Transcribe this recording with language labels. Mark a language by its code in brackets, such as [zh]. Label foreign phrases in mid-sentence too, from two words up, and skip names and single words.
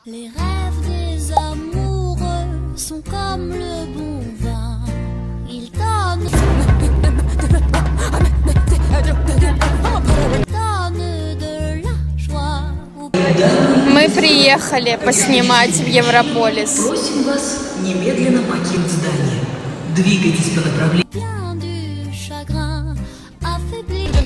[fr] Les rêves des amoureux sont comme le bon vin. Ils donnent de la joie. [ru] Мы приехали поснимать в Европолис. Просим вас немедленно покинуть здание. Двигайтесь по направлению. [fr] Bien du chagrin affaibli.